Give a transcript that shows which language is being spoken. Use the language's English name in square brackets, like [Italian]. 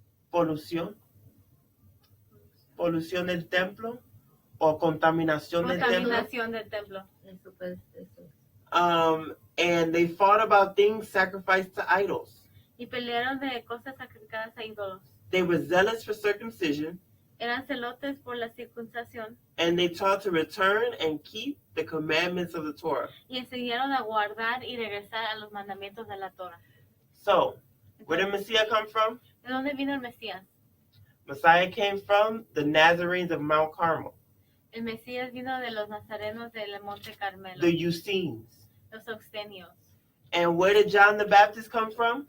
[Spanish] Polución del templo o contaminación del templo. Eso pues, eso. [English] And they fought about things sacrificed to idols. [Spanish] Y pelearon de cosas sacrificadas a ídolos. [English] They were zealous for circumcision. [Spanish] Eran celotes por la circuncisión. [English] And they taught to return and keep the commandments of the Torah. [Spanish] Y enseñaron a guardar y regresar a los mandamientos de la Torah. [English] So, where did Messiah come from? [Spanish] ¿De dónde vino el Mesías? [English] Messiah came from the Nazarenes of Mount Carmel. [Spanish] El Mesías vino de los nazarenos del Monte Carmelo. [English] The Essenes. [Spanish] Los Eusenios. [English] And where did John the Baptist come from?